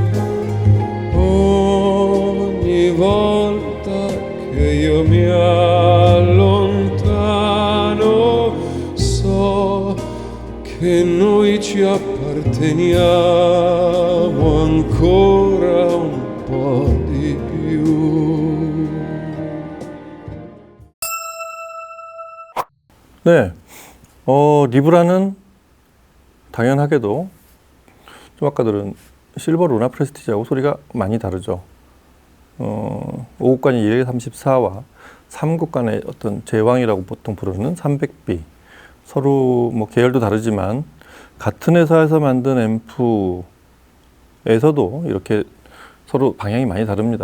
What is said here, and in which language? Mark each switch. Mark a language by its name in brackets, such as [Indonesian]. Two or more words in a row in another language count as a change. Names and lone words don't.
[Italian] Ogni volta che io mi allontano so che noi ci apparteniamo ancora un po' di di più. [Korean] 네, 리브라는 당연하게도 좀 아까 들은 실버 루나 프레스티지하고 소리가 많이 다르죠. 5국간의 134와 3국간의 어떤 제왕이라고 보통 부르는 300B, 서로 뭐 계열도 다르지만 같은 회사에서 만든 앰프에서도 이렇게 서로 방향이 많이 다릅니다.